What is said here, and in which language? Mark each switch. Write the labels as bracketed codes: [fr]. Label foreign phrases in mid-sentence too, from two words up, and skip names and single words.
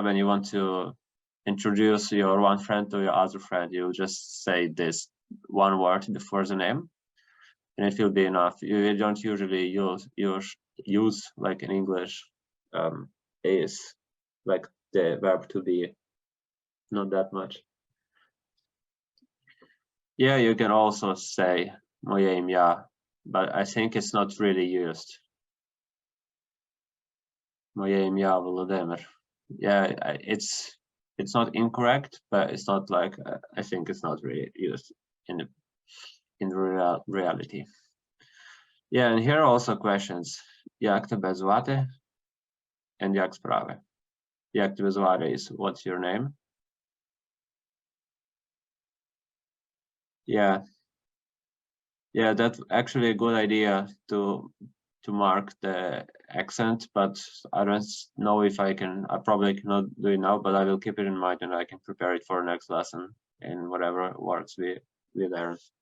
[en] When you want to introduce your one friend to your other friend, you just say this one word before the name, and it will be enough. You don't usually use like in English, is like the verb to be, not that much. Yeah, you can also say [uk] моє ім'я, [en] but I think it's not really used. [uk] Моє ім'я Volodymyr. [en] Yeah, it's not incorrect, but it's not like, I think it's not really used in reality. Yeah, and here are also questions. [uk] Як тебе звати? And як справи? Як тебе звати [en] is what's your name? Yeah, that's actually a good idea to mark the accent, but I don't know if I can. I probably cannot do it now, but I will keep it in mind and I can prepare it for next lesson in whatever works we learn.